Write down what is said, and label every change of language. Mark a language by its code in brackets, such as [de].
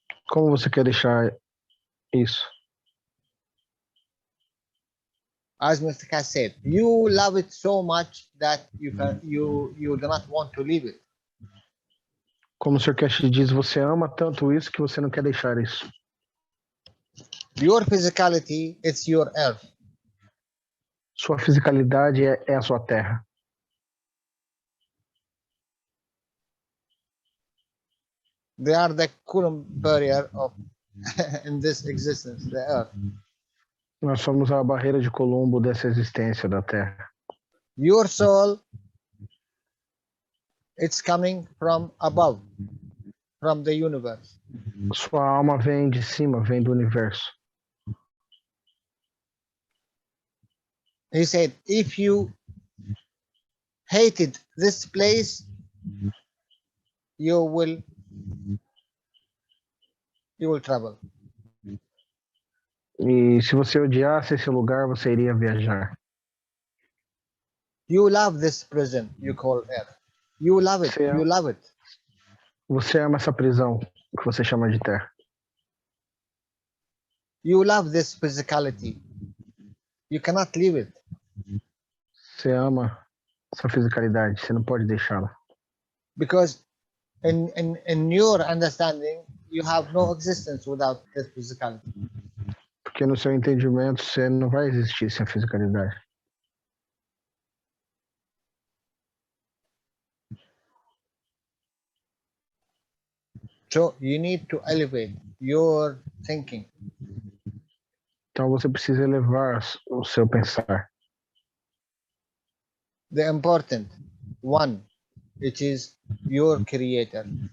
[pt] Como você quer deixar isso? [en] As Mr. Cass said, you love it so much that you do not want to leave it. [pt] Como o Sr. Cash diz, você ama tanto isso que você não quer deixar isso. [en] Your physicality, it's your earth. [pt] Sua fisicalidade é a sua terra. [en] They are the Coulomb barrier of in this existence, the earth. [pt] Nós somos a barreira de Colombo dessa existência da terra. [en] Your soul, it's coming from above, from the universe. [pt] Sua alma vem de cima, vem do universo. [en] He said, if you hated this place, you will travel. [pt] E se você odiasse esse lugar, você iria viajar. [en] You love this prison you call earth. You love it. You love it. [pt] Você ama essa prisão que você chama de terra. [en] You love this physicality. You cannot leave it. [pt] Você ama essa fisicalidade, você não pode deixá-la. [en] Because in your understanding, you have no existence without this physicality. [pt] Porque no seu entendimento, você não vai existir sem a fisicalidade. [en] So you need to elevate your thinking. [pt] Então você precisa elevar o seu pensar. [en] The important one, it is your creator.